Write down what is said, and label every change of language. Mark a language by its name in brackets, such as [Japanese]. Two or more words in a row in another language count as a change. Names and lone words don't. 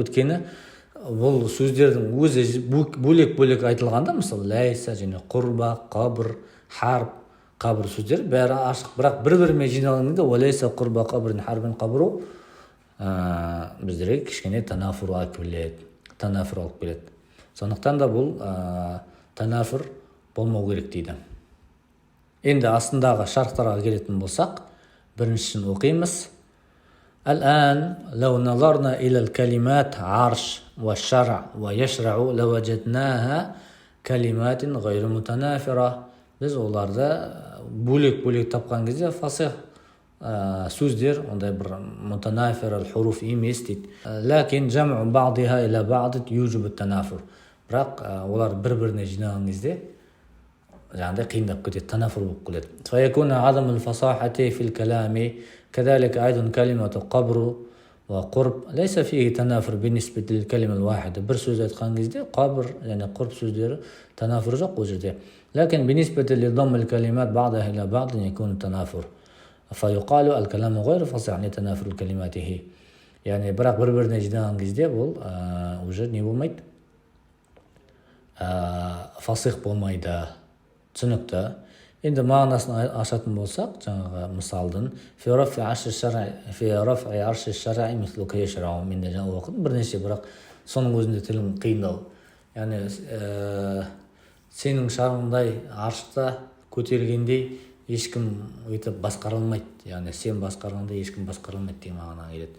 [Kazakh] Өткені бұл сөздердің өзі бөлек-бөлек айтылғанда, мысалы, ләйса және құрба, қабр, харб, қабір сөздер бәрі ашық, бірақ бір-бірімен жиналғанда [Arabic] وليس قرب قبر حرب قبر [Kazakh] біздерге кішкене танафур алып келеді. Сондықтан да бұл танафур болмау керек дейді. Енді астындағы шарттарға келетін болсақ, біріншісін оқимыз. [Arabic] الآن لو نظرنا إلى الكلمات عرش والشرع ويشرع لوجدناها كلمات غير متنافرة. [Kazakh] Біз оларды бөлек-бөлек тапқан кезде фасих сөздер ондай бір [Arabic] متنافر حروف [Kazakh] емес дейді. [Arabic] لكن جمع بعضها إلى بعض يوجب تنافر. [Kazakh] Бірақ олар бір-біріне жинаған кезде жаңағыдай қиындап кетеді, танафур болып келеді. [Arabic] فيكون عدم الفصاحة في الكلام كذلك أيضا كلمة قبر وقرب ليس فيه تنافر بالنسبة للكلمة الواحدة. [Kazakh] бір сөз айтқан кезде [Arabic] قبر يعني قرب [Kazakh] сөздері تنافر жоқ ол жерде. [Arabic] لكن بالنسبة لضم الكلمات بعضها إلى بعض يكون تنافر فيقال الكلام غير فصيح لتنافر كلماته. [Kazakh] يعني бірақ бір-біріне жинаған кезде бұл уже не болмайды, фасих болмайды. Түсінікті. Енді мағынасын ашатын болсақ, жаңағы мысалдың [Arabic] في رفع عرش الشرع مثلك يشرع, [Kazakh] мен де жаңа оқыдым бірнеше, бірақ соның өзінде тілім қиындау. Яғни сенің шарыңдай аршта көтерілгендей ешкім өйтіп басқара алмайды. Яғни сен басқарғандай ешкім басқара алмайды деген мағына келеді.